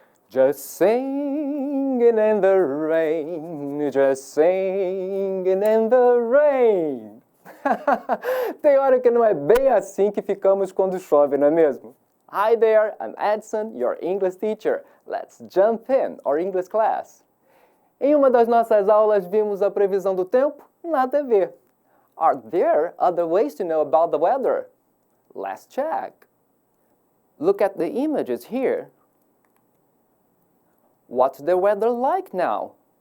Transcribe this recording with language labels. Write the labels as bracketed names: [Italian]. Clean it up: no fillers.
[English] Just singing in the rain, just singing in the rain. [Portuguese] Tem hora que não é bem assim que ficamos quando chove, não é mesmo? [English] Hi there, I'm Edson, your English teacher. Let's jump in our English class. [Portuguese] Em uma das nossas aulas vimos a previsão do tempo na TV. [English] Are there other ways to know about the weather? Let's check. Look at the images here. What's the weather like now?